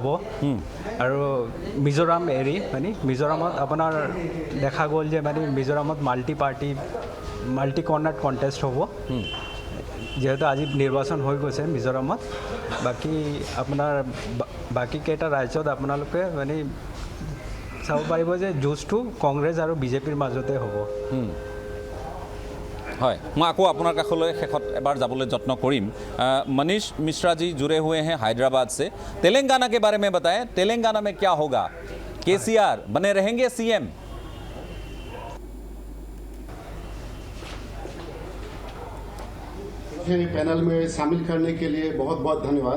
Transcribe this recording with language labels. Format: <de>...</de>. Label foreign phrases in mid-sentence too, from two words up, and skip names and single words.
<as>আৰু মিজোৰাম এৰি মানে মিজোৰামত আপোনাৰ দেখা গ'ল যে মানে মিজোৰামত মাল্টি কৰ্ণাৰ কণ্টেষ্ট হ'ব, যিহেতু আজি নিৰ্বাচন হৈ গৈছে মিজোৰামত। বাকী আপোনাৰ বাকী কেইটা ৰাজ্যত আপোনালোকে মানে চাব পাৰিব যে যুঁজটো কংগ্ৰেছ আৰু বিজেপিৰ মাজতে হ'ব। হয়, मैं আকৌ আপোনাৰ কাষলৈ শেষত এবাৰ যাবলৈ যত্ন কৰিম।</as> <hi>मनीष मिश्रा जी जुड़े हुए हैं हैदराबाद से। तेलंगाना के बारे में बताएं, तेलंगाना में क्या होगा? केसीआर बने रहेंगे सीएम? पैनल में शामिल करने के लिए बहुत बहुत धन्यवाद।</hi>